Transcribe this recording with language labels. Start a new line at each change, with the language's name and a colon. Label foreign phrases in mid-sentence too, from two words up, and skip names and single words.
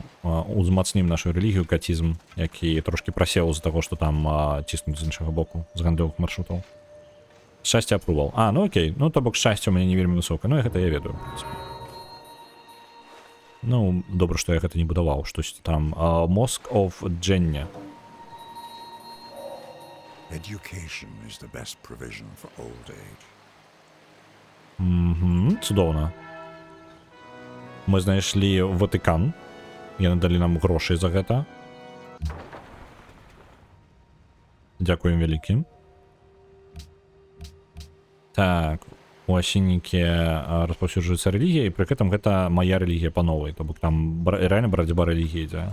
Belarusian: Узмацнім нашу рэлігію, кацізм, які трошки прасеў з-за таго, што там ціснуць з іншага боку, з гандлёвых маршрутаў. Шчасце апрувал. Ну окей, ну то бок шчасце у мяне не вельмі высока, ну і гэта я ведаю, в прынцыпе. Ну, добра, што я гэта не будаваў, штосьці там.
English: Mosque of Jenny. Education is the best provision for old age.
Belarusian: Цудоўна. Мы знайшлі Ватыкан. Яны далі нам грошай за гэта. Дзякуем вялікі. Так, у асіннікі распаўсюджваецца рэлігія, і пры гэтым гэта мая рэлігія па новай, то бок там рэальна барацьба рэлігіі ідзе.